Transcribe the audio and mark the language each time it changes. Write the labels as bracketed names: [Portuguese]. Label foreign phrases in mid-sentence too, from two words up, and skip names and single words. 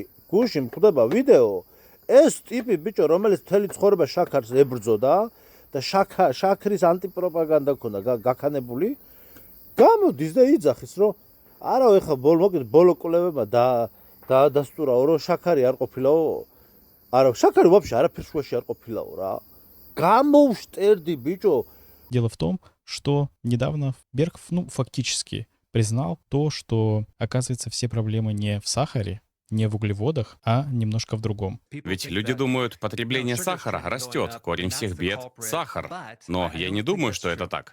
[Georgian] გუშინ ხდება ვიდეო, ეს ტიპი ბიჭო, რომელიც მთელი ცხოვრება შაქარს ებრძოდა და შაქრის ანტიპროპაგანდა ქონდა გაქანებული, გამოდის და იძახის, რომ არა ეხა ბოლო კვლევებმა დაადასტურაო, რომ შაქარი არ ყოფილაო. არა, შაქარი вообще არაფერ შუაში არ ყოფილაო რა. Გამოვშტერდი ბიჭო. [Russian] Дело в том, что недавно Берг, фактически признал то, что, оказывается, все проблемы не в сахаре, не в углеводах, а немножко в другом. Ведь люди думают, потребление сахара растет, корень всех бед – сахар. Но я не думаю, что это так.